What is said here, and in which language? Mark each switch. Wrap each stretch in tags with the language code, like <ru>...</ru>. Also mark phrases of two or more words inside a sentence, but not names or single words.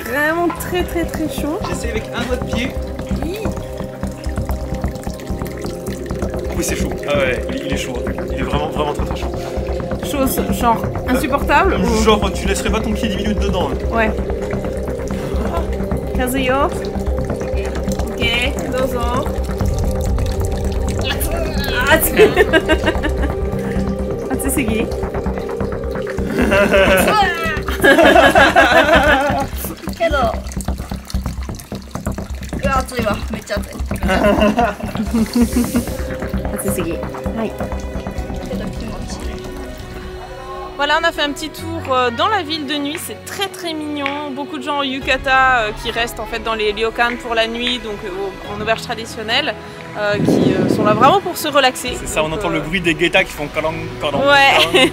<fr>Vraiment très très très chaud. J'essaie avec un doigt de pied. oui, c'est chaud. Ah ouais, il est chaud. Il est vraiment, vraiment très très chaud. Chose genre insupportable ou... Genre, tu laisserais pas ton pied 10 minutes dedans. Ouais. Kazuyo. Ok, dozo. Atsusugi.</fr> <ja>けどうわ暑いわめっちゃ暑い</ja> <fr>Atsusugi. Ouais.</fr> <ja>けど気持ちいい</ja> <fr>Voilà, on a fait un petit tour dans la ville de nuit, c'est très très mignon. Beaucoup de gens en yukata qui restent en fait dans les ryokan pour la nuit, donc en auberge traditionnelle, qui sont là vraiment pour se relaxer. C'est ça, donc, on entend le bruit des guettas qui font kalong, kalong, Ouais.</fr>